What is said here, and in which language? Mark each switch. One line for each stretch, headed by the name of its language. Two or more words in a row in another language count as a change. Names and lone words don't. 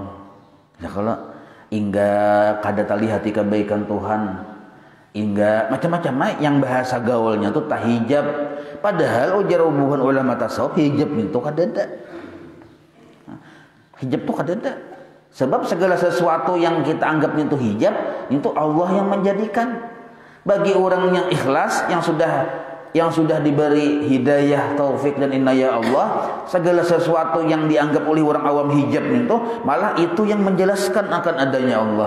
Banjar: Ya kalau hingga kada tali hati kebaikan Tuhan, hingga macam-macam yang bahasa gaulnya tuh tahijab. Padahal ujar hubungan ulama tasawuf hijab itu kadada. Hijab tuh kadada.
Indonesian: Sebab segala sesuatu yang kita anggap itu hijab, itu Allah yang menjadikan. Bagi orang yang ikhlas, yang sudah diberi hidayah, taufik dan inayah Allah, segala sesuatu yang dianggap oleh orang awam hijab itu, malah itu yang menjelaskan akan adanya Allah.